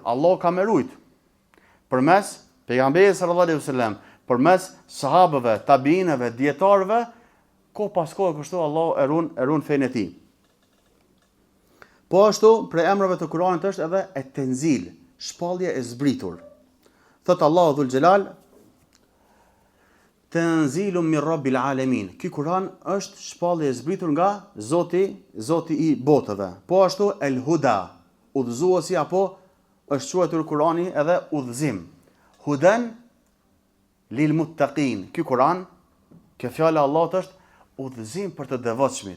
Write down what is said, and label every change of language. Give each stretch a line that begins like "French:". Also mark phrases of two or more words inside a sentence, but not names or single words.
Albanian: Allah ka më rujt përmes pejgamberit
Arabic: صلى الله عليه وسلم,
Albanian: përmes sahabëve, tabiinëve, dietarëve, ko pas kohë kështu Allah e ruan fenë e tij. Po ashtu, prej emrave të Kuranit është edhe et-tenzil, shpallje e zbritur. Thot Allahu
Arabic: ذو الجلال, تنزيل من رب العالمين.
Albanian: Ky Kur'an është shpallje e zbritur nga Zoti i botëve. Po ashtu el-huda, udhëzuesi, apo është quajtur Kur'ani edhe udhëzim.
Arabic: هدى للمتقين.
Albanian: Ky Kur'an, kjo fjala e Allahut është udhëzim për të devotshmit.